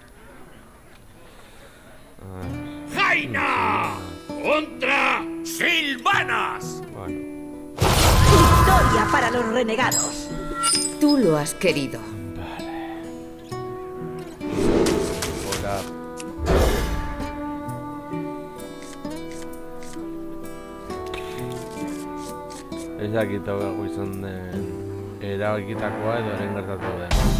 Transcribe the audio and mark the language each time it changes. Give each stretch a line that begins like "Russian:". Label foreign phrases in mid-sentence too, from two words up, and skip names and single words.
Spanish: ¡Jaina! ¡Contra Sylvanas! Bueno. ¡Victoria para los renegados! Tú lo has querido. Hola.
Basque: Ez dakit hau izan den erabakitakoa edo orain gertatu den.